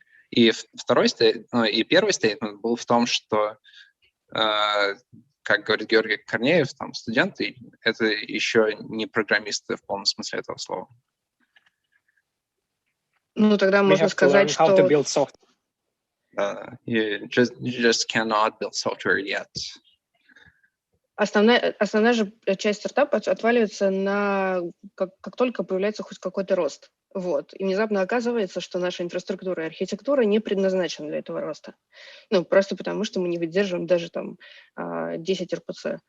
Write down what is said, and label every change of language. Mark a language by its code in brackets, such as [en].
[ru] И первый стейтмент был в том, что, как говорит Георгий Корнеев, там, студенты – это еще не программисты в полном смысле этого слова. Тогда можно сказать, что… [en] You just cannot build software yet. [ru] Основная же часть стартапа отваливается как только появляется хоть какой-то рост. Вот. И внезапно оказывается, что наша инфраструктура и архитектура не предназначены для этого роста. Просто потому, что мы не выдерживаем даже 10 РПЦ.